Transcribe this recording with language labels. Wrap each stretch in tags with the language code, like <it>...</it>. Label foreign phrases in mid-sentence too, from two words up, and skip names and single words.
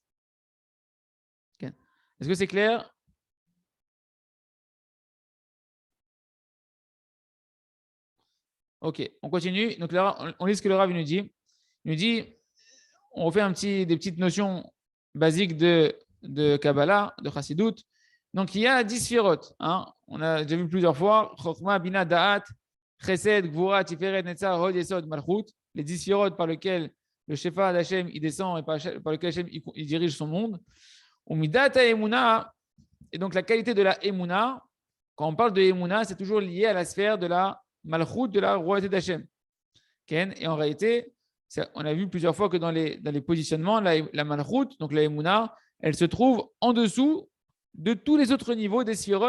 <fr>Okay. Est-ce que c'est clair? Ok, on continue. Donc là, on lit ce que le Rav nous dit. Il nous dit, on refait des petites notions basiques de Kabbalah, de Chassidut. Donc il y a 10 sphirot. Hein. On a déjà vu plusieurs fois.</fr> <he>חכמה, בינה, דעת, חסד, גבורה, תפארת, נצח, הוד, יסוד, מלכות.</he> <fr>Les 10 sphirot par lesquelles le Shefa d'Hachem il descend et par lequel Hachem il dirige son monde.</fr> <he>ומידת אמונה.</he> <fr>Et donc la qualité de la Emuna, quand on parle de Emuna, c'est toujours lié à la sphère de la Malchut, de la royauté d'Hachem. Et en réalité, on a vu plusieurs fois que dans les positionnements, la Malchut, donc la Emuna, elle se trouve en dessous de tous les autres niveaux des sphirot.</fr>